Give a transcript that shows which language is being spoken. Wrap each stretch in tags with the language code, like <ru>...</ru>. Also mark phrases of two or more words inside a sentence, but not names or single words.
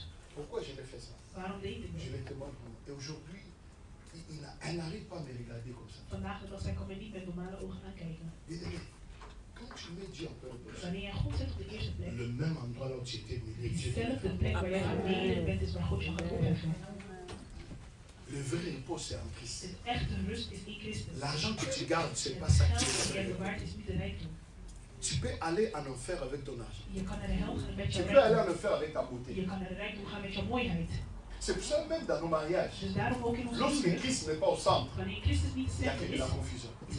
<nl>Waarom deed ik dat? Vandaag de dag zij kan mij niet met normale ogen aankijken. Wanneer jij God zet op de eerste plek, dezelfde plek waar jij beneden bent is waar God je gaat opheffen.</nl> <fr>Le vrai repos, c'est en Christ.</fr> <nl>De echte rust is in Christus.</nl> <fr>L'argent que tu gardes, c'est pas ça qui est vrai. Tu peux aller en enfer avec ton argent. Tu peux aller en enfer avec ta beauté. C'est pour ça même dans nos mariages, lorsque Christ n'est pas au centre, il y a que de la confusion.</fr>